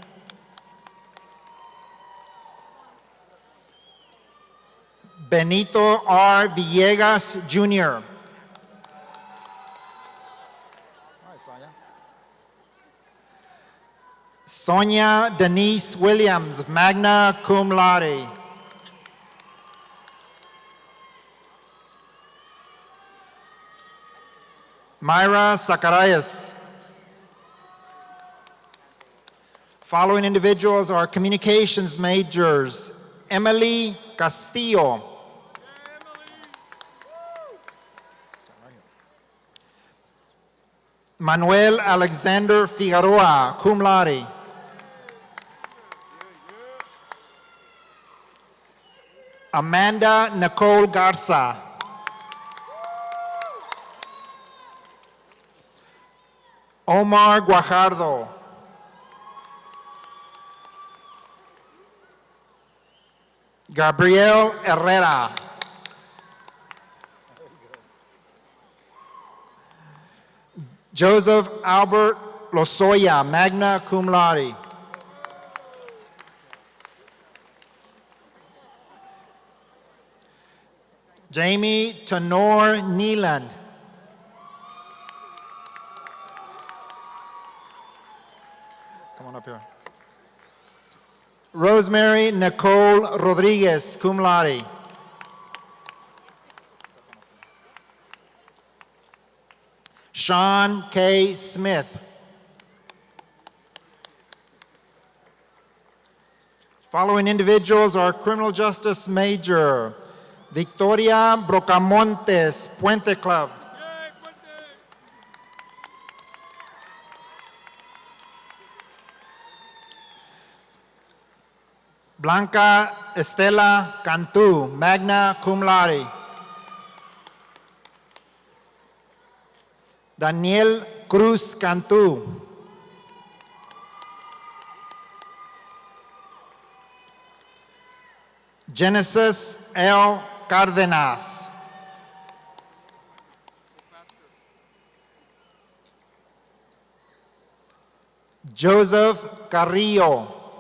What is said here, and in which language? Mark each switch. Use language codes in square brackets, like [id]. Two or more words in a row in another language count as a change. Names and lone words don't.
[en] Benito R. Villegas, Jr. Sonia Denise Williams, [la] magna cum laude. [en] Myra Zacharias. Following individuals are communications majors. Emily Castillo. Manuel Alexander Figueroa, [la] cum laude. [en] Amanda Nicole Garza. Omar Guajardo. Gabriel Herrera. Joseph Albert Lozoya, [la] magna cum laude. [en] Jamie Tenor Neeland. Come on up here. Rosemary Nicole Rodriguez, [la] cum laude. [en] Sean K. Smith. Following individuals are criminal justice major Victoria Brocamontes, Puente Club. Blanca Estela Cantu, [la] magna cum laude. [en] Daniel Cruz Cantu. Genesis L. Cardenas. Joseph Carrillo.